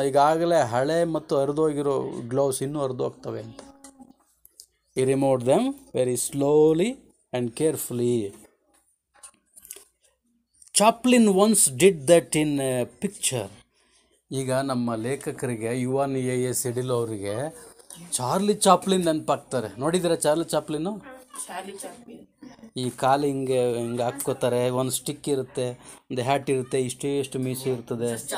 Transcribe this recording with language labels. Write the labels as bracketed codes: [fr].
[kn] ಈಗಾಗಲೇ ಹಳೆ ಮತ್ತು ಹರಿದೋಗಿರೋ ಗ್ಲೌಸ್ ಇನ್ನೂ ಹರಿದೋಗ್ತವೆ ಅಂತ. [en] He removed them very slowly and carefully. Chaplin once did that in a picture. [kn] ಈಗ ನಮ್ಮ ಲೇಖಕರಿಗೆ ಯುವನ್ ಎ ಸೆಡಿಲ್ ಅವರಿಗೆ ಚಾರ್ಲಿ ಚಾಪ್ಲಿನ್ ನೆನಪಾಗ್ತಾರೆ. ನೋಡಿದ್ದೀರಾ ಚಾರ್ಲಿ ಚಾಪ್ಲಿನ್ನು? ಈ ಕಾಲು ಹಿಂಗೆ ಹಾಕ್ಕೋತಾರೆ, ಒಂದು ಸ್ಟಿಕ್ ಇರುತ್ತೆ, ಒಂದು ಹ್ಯಾಟ್ ಇರುತ್ತೆ, ಇಷ್ಟು ಮೀಸೆ ಇರ್ತದೆ.